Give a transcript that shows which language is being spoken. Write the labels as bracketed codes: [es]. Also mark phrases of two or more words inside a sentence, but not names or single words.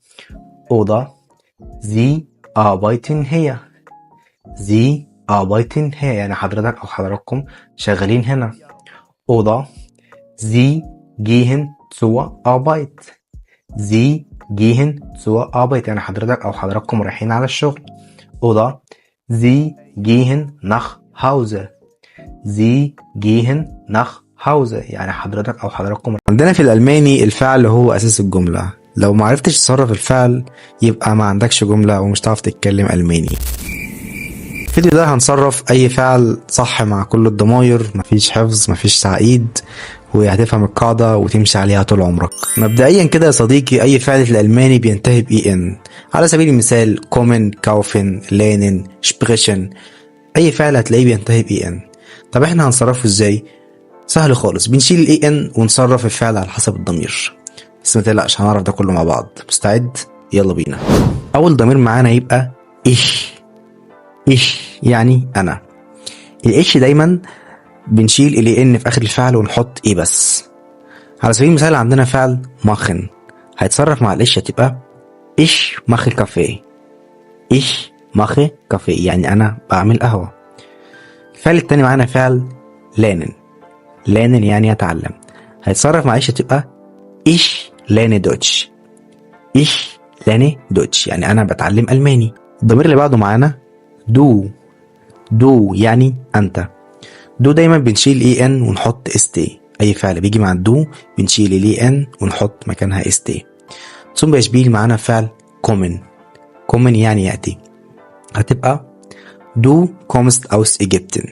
[de] oder sie arbeiten hier. sie arbeiten hier [ar] يعني حضرتك او حضراتكم شغالين هنا. [de] oder sie gehen zur Arbeit. sie gehen zur Arbeit [ar] يعني حضرتك او حضراتكم رايحين على الشغل. [de] oder sie gehen nach Hause. sie gehen nach Hause [ar] يعني حضرتك او حضراتكم. عندنا في الألماني الفعل هو أساس الجملة، لو ما عرفتش تصرف الفعل يبقى ما عندكش جملة ومش هتعرف تتكلم ألماني. الفيديو ده هنصرف أي فعل صح مع كل الضماير، مفيش حفظ مفيش تعقيد، وهتفهم القاعدة وتمشي عليها طول عمرك. مبدئيا كده يا صديقي، أي فعل في الألماني بينتهي ب ان. على سبيل المثال [de] kommen kaufen lernen sprechen، [ar] أي فعل هتلاقيه بينتهي ب ان. طب احنا هنصرفه ازاي؟ سهل خالص، بنشيل ال ان ونصرف الفعل على حسب الضمير. بس ما تقلقش هنعرف ده كله مع بعض. مستعد؟ يلا بينا. أول ضمير معانا يبقى ich يعني أنا. الإيش دايما بنشيل ال ان في آخر الفعل ونحط ايه بس. على سبيل المثال عندنا فعل ماخن، هيتصرف مع الإيش هتبقى [de] ich mache Kaffee. ich mache Kaffee [ar] يعني أنا بعمل قهوة. الفعل التاني معانا فعل lernen يعني يتعلم، هيتصرف مع إيش هتبقى [de] ich lerne Deutsch. ich lerne Deutsch [ar] يعني أنا بتعلم ألماني. الضمير اللي بعده معانا دو يعني أنت. دو دايما بنشيل اي ان ونحط اس تي. اي فعل بيجي مع الدو بنشيل الاي ان ونحط مكانها اس تي. [de] zum Beispiel [ar] معانا فعل كومن يعني ياتي، هتبقى [de] du kommst aus Ägypten.